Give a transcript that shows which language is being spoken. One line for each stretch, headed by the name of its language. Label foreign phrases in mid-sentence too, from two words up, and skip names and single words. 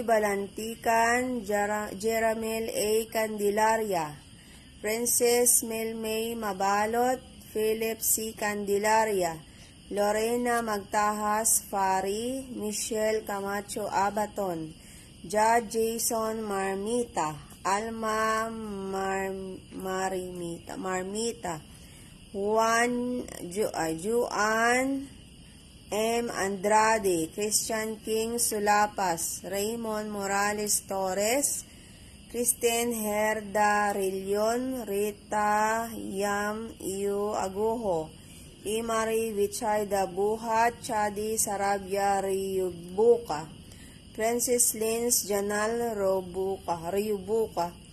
Filipino: Balantikan, Jeramel A. Candelaria, Princess Melmay Mabalot, Philip C. Candelaria, Lorena Magtahas Fari, Michelle Camacho Abaton, Judge Jason Marmita, Alma Marmita, Juan M. Andrade, Christian King Sulapas, Raymond Morales Torres, Kristen Herda Rillion, Rita Yam Iu Agujo, Imari Vichayda Buhat, Chadi Sarabia Ryubuka, Francis Lins Janal Ryubuka,